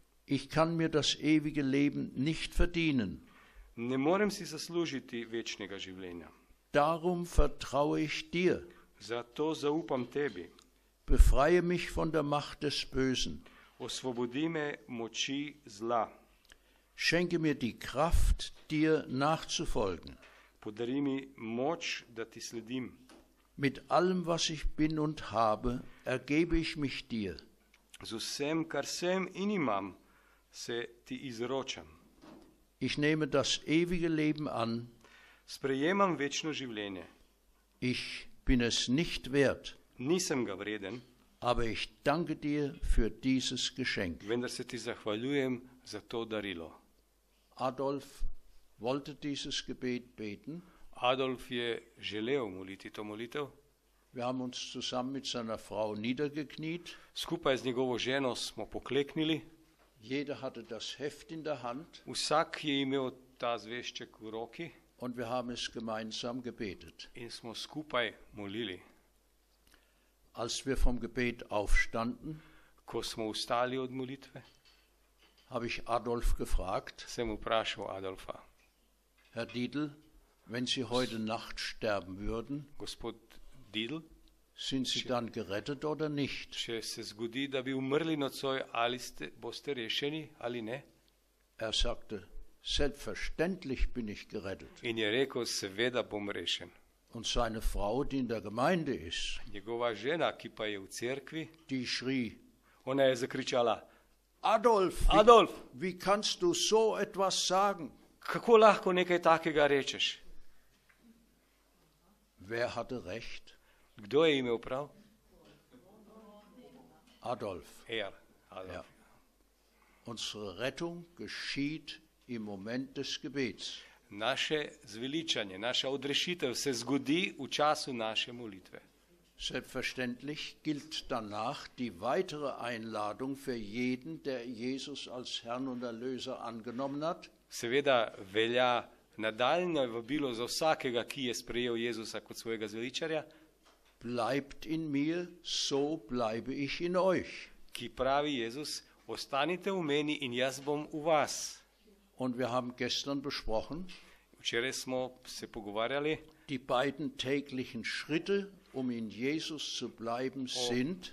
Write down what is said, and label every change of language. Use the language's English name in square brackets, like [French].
[German] Ich kann mir das ewige Leben nicht verdienen. [Slovenian] Ne morem si zaslužiti večnega življenja. [German] Darum vertraue ich dir. [Slovenian] Zato zaupam tebi. [German] Befreie mich von der Macht des Bösen. [Slovenian] Osvobodi me moči zla. [German] Schenke mir die Kraft, dir nachzufolgen. [Slovenian] Podari mi moč, da ti sledim. [German] Mit allem, was ich bin und habe, ergebe ich mich dir. [Slovenian] Z vsem, kar sem in imam, se ti izročam. [German] Ich nehme das ewige Leben an. [Slovenian] Sprejemam večno življenje. [German] Ich bin es nicht wert, [Slovenian] Nisem ga vreden, [German] aber ich danke dir für dieses Geschenk. [Slovenian] vendar se ti zahvaljujem za to darilo. [German] Adolf wollte dieses Gebet beten. [Slovenian] Adolf je želel moliti to molitev. [German] Wir haben uns zusammen mit seiner Frau niedergekniet. [Slovenian] Skupaj z njegovo ženo smo pokleknili. [German] Jeder hatte das Heft in der Hand [Slovenian] Vsak je imel ta zvešček v roki [German] und wir haben es gemeinsam gebetet. [Slovenian] in smo skupaj molili. [German] Als wir vom Gebet aufstanden, [Slovenian] Ko smo vstali od molitve, [German] habe ich Adolf gefragt, [Slovenian] sem vprašal Adolfa, [German] Herr Dietl, wenn Sie heute Nacht sterben würden, [Slovenian] gospod Didl, [German] sind Sie dann gerettet oder nicht? [Slovenian] če se zgodi, da bi umrli nocoj, ali boste rešeni ali ne? [German] Er sagte, selbstverständlich bin ich gerettet. [Slovenian] In je rekel, seveda bom rešen. [German] Und seine Frau, die in der Gemeinde ist, [Slovenian] Njegova žena, ki pa je v cerkvi, [German] die schrie, [Slovenian] ona je zakričala, [German] Adolf, [Slovenian] Adolf, [German] wie kannst du so etwas sagen? [Slovenian] kako lahko nekaj takega rečeš? [German] Wer hatte recht? [Slovenian] Kdo je imel prav? [German] Adolf. [Slovenian] Adolf. [German] Ja. Unsere Rettung geschieht im Moment des Gebets. [Slovenian] Naše zveličanje, naša odrešitev se zgodi v času naše molitve. [German] Selbstverständlich gilt danach die weitere Einladung für jeden, der Jesus als Herrn und Erlöser angenommen hat. [Slovenian] Seveda velja nadaljno vabilo za vsakega, ki je sprejel Jezusa kot svojega zveličarja, [German] Bleibt in mir, so bleibe ich in euch. [Slovenian] ki pravi Jezus, ostanite v meni in jaz bom v vas. [German] Und wir haben gestern besprochen, [Slovenian] Včeraj smo se pogovarjali, [German] Die beiden täglichen Schritte, um in Jesus zu bleiben, sind